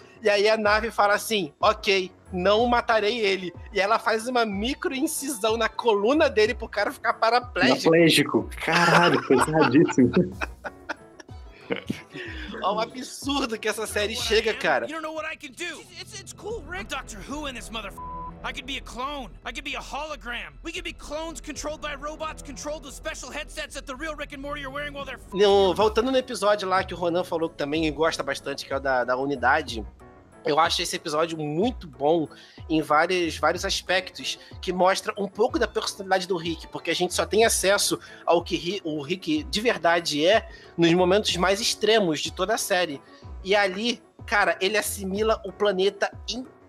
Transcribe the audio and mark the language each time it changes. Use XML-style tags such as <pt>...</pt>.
<pt>E aí a nave fala assim, ok, não matarei ele. E ela faz uma micro incisão na coluna dele pro cara ficar paraplégico. Paraplégico, caralho, pesadíssimo. Olha o absurdo que essa série chega, cara. Você não sabe o que eu posso fazer.</pt> <en>It's cool, Rick. I'm Doctor Who in this motherfucker. I could be a clone. I could be a hologram. We could be clones controlled by robots controlled with special headsets that the real Rick and Morty are wearing while they're f***ing.</en> <pt>Voltando no episódio lá que o Ronan falou que também gosta bastante, que é o da unidade. Eu acho esse episódio muito bom em vários aspectos, que mostra um pouco da personalidade do Rick, porque a gente só tem acesso ao que o Rick de verdade é nos momentos mais extremos de toda a série. E ali, cara, ele assimila o planeta inteiro.</pt>